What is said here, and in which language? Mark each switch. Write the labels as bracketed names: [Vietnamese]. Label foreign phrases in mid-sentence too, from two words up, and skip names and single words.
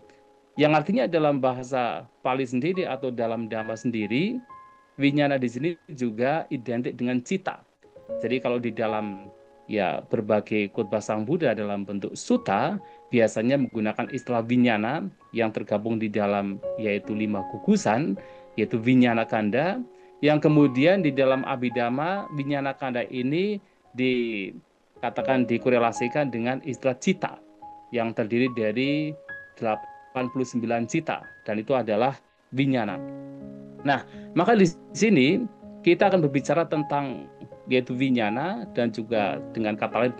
[Indonesian] Yang artinya dalam bahasa Pali sendiri atau dalam Dhamma sendiri, winyana di sini juga identik dengan cita. Jadi kalau di dalam ya berbagai khotbah Sang Buddha dalam bentuk sutta biasanya menggunakan istilah winyana yang tergabung di dalam yaitu 5 gugusan yaitu [Pali] winyana kanda [Indonesian] yang kemudian di dalam Abhidhamma [Pali] winyana kanda [Indonesian] ini dikatakan dikorelasikan dengan istilah cita yang terdiri dari 89 cita dan itu adalah winyana. Nah, maka di sini kita akan berbicara tentang yaitu winyana dan juga dengan kata lain